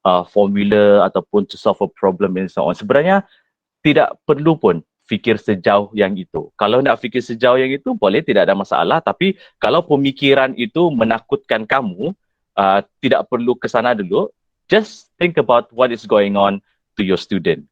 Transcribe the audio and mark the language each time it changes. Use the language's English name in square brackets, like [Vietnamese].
[English] formula ataupun to solve a problem and so on. [Malay] Sebenarnya tidak perlu pun fikir sejauh yang itu. Kalau nak fikir sejauh yang itu, boleh, tidak ada masalah. Tapi kalau pemikiran itu menakutkan kamu, tidak perlu ke sana dulu. [English] Just think about what is going on to your student.